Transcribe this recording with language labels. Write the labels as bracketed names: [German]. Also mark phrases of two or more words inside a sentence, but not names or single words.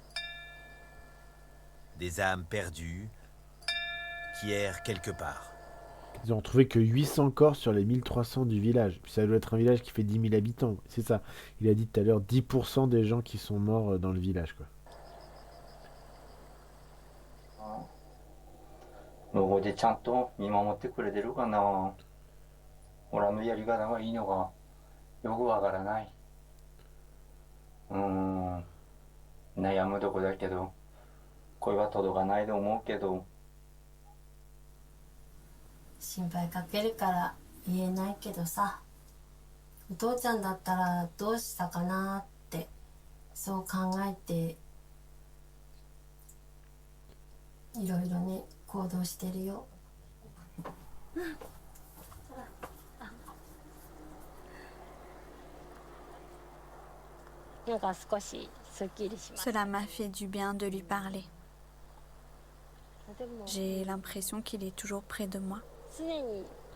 [French] Des âmes perdues qui errent quelque part. Ils ont retrouvé que 800 corps sur les 1300 du village. Puis ça doit être un village qui fait 10 000 habitants. C'est ça. Il a dit tout à l'heure 10% des gens qui sont morts dans le village, quoi. [Japanese] 老後でちゃんと見守ってくれてるかな。俺のやり方がいいのかよくわからない。悩むとこだけど声は届かないと思うけど。心配かけるから言えないけどさ、お父ちゃんだったらどうしたかなってそう考えていろいろね行動してるよ。 [French] Cela m'a fait du bien de lui parler. J'ai l'impression qu'il est toujours près de moi.